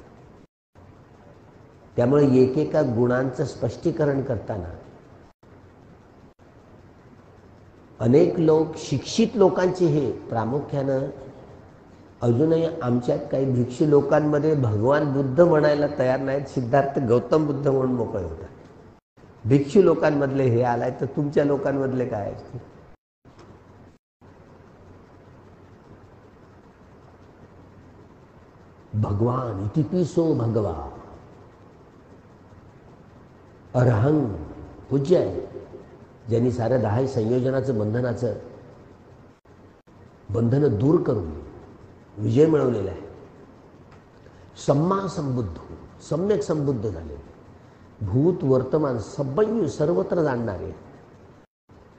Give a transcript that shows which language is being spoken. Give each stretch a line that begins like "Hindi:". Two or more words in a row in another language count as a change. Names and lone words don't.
Marathi: त्यामुळे एकेका गुणांचं स्पष्टीकरण करताना अनेक लोक, शिक्षित लोकांचे हे प्रामुख्यानं, अजूनही आमच्यात काही भिक्षू लोकांमध्ये भगवान बुद्ध म्हणायला तयार नाहीत. सिद्धार्थ गौतम बुद्ध म्हणून मोकळे होतात. भिक्षू लोकांमधले हे आलाय, तर तुमच्या लोकांमधले काय आहे? भगवान
Pali: इतिपिसो भगवा,
Marathi: अरहंग पूज्य आहे, ज्यांनी साऱ्या 10 संयोजनाचं बंधनं दूर करून विजय मिळवलेला आहे.
Pali: सम्मा संबुद्ध,
Marathi: सम्यक संबुद्ध झाले, भूत वर्तमान सब्बैयू सर्वत्र जाणणारे.